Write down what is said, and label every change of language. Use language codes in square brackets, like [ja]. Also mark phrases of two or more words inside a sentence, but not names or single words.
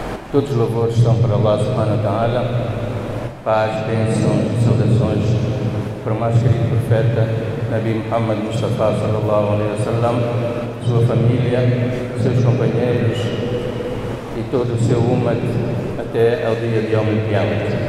[pt] Todos os louvores são para [ar] الله سبحانه وتعالى, [pt] paz, bênçãos e saudações para o mais querido profeta Nabi Muhammad Mustafa [ar] صلى الله عليه وسلم, [pt] sua família, seus companheiros e todo o seu ummah até ao dia de [ar] يوم القيامة.